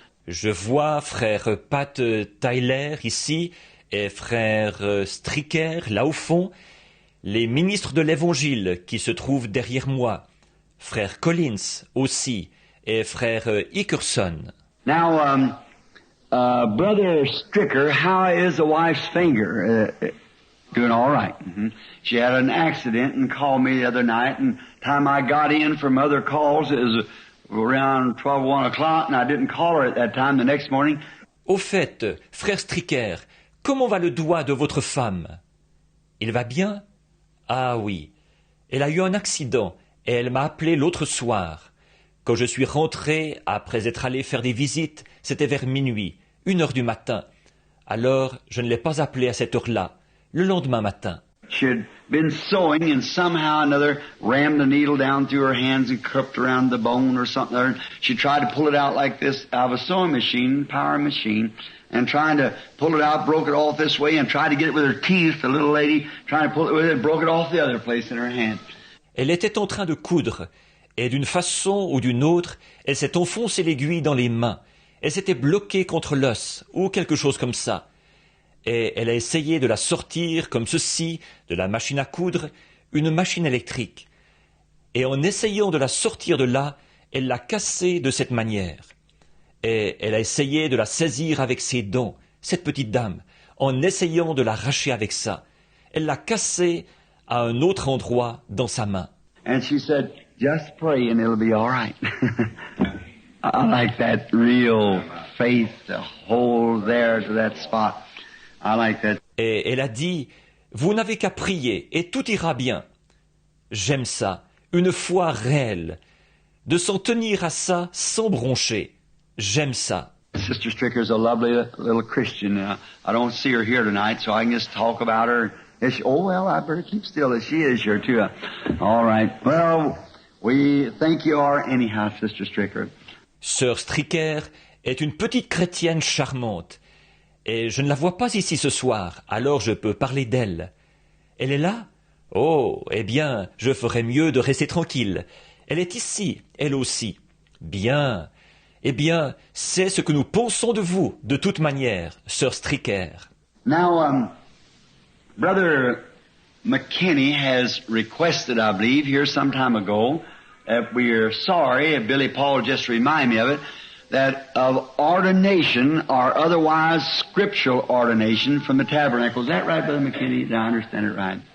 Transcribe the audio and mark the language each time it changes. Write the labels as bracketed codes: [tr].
[fr] Je vois frère Pat Tyler ici et frère Stricker là au fond, les ministres de l'Évangile qui se trouvent derrière moi, frère Collins aussi et frère Hickerson. [en] Now, Brother Stricker, how is the wife's finger? Doing all right. Mm-hmm. She had an accident and called me the other night, and time I got in from other calls, it was around 12, 1 o'clock, and I didn't call her at that time the next morning. [fr] Au fait, frère Stricker, comment va le doigt de votre femme? Il va bien? Ah oui. Elle a eu un accident et elle m'a appelé l'autre soir. Quand je suis rentré, après être allé faire des visites, c'était vers minuit, 1 heure du matin. Alors, je ne l'ai pas appelée à cette heure-là, le lendemain matin. [en] She had been sewing and somehow or another rammed the needle down through her hands and cupped around the bone or something. And she tried to pull it out like this out of a sewing machine, power machine, and trying to pull it out, broke it off this way and tried to get it with her teeth, the little lady, trying to pull it with it and broke it off the other place in her hand. [fr] Elle était en train de coudre, et d'une façon ou d'une autre, elle s'est enfoncée l'aiguille dans les mains. Elle s'était bloquée contre l'os, ou quelque chose comme ça. Et elle a essayé de la sortir comme ceci, de la machine à coudre, une machine électrique. Et en essayant de la sortir de là, elle l'a cassée de cette manière. Et elle a essayé de la saisir avec ses dents, cette petite dame, en essayant de l'arracher avec ça. Elle l'a cassée à un autre endroit dans sa main. [en] And she said, just pray and it'll be all right. I like that real faith to hold there to that spot. I like that. [fr] Et elle a dit, vous n'avez qu'à prier et tout ira bien. J'aime ça, une foi réelle, de s'en tenir à ça sans broncher. J'aime ça. [en] Sister Stricker's a lovely little Christian. I don't see her here tonight, so I can just talk about her. Is she, oh, well, I better keep still as she is here, too. All right. Well, we think you are anyhow, Sister Stricker. [fr] Sœur Stricker est une petite chrétienne charmante. Et je ne la vois pas ici ce soir, alors je peux parler d'elle. Elle est là? Oh, eh bien, je ferais mieux de rester tranquille. Elle est ici, elle aussi. Bien. Eh bien, c'est ce que nous pensons de vous, de toute manière, sœur Stricker. [en] Now, Brother McKinney has requested, I believe, here some time ago, that we are sorry, Billy Paul just reminded me of it, that of ordination or otherwise scriptural ordination from the tabernacle. Is that right, Brother McKinney? Did I understand it right?